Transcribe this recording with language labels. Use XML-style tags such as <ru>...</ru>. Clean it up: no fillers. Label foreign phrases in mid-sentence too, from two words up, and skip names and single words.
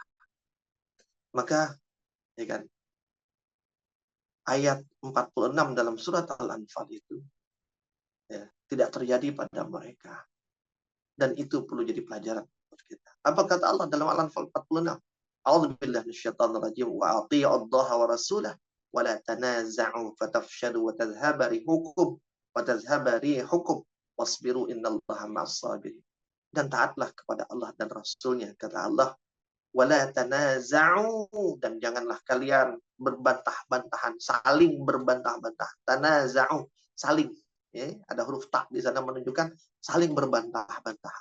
<id>Maka ya kan, ayat 46 dalam surat Al-Anfal itu ya, tidak terjadi pada mereka. Dan itu perlu jadi pelajaran buat kita. Apa kata Allah dalam Al-Anfal 46?</id> <ar>أعوذ بالله من الشيطان الرجيم وأطيعوا الله ورسوله ولا تنازعوا فتفشلوا وتذهب ريحكم واصبروا إن الله مع الصابرين.</ar> <id>Dan taatlah kepada Allah dan Rasulnya, kata Allah,</id> <ar>ولا تنازعوا,</ar> <id>dan janganlah kalian berbantah-bantahan, saling berbantah-bantah. Tanaza'u, saling, ya, ada huruf ta di sana menunjukkan saling berbantah-bantahan.</id>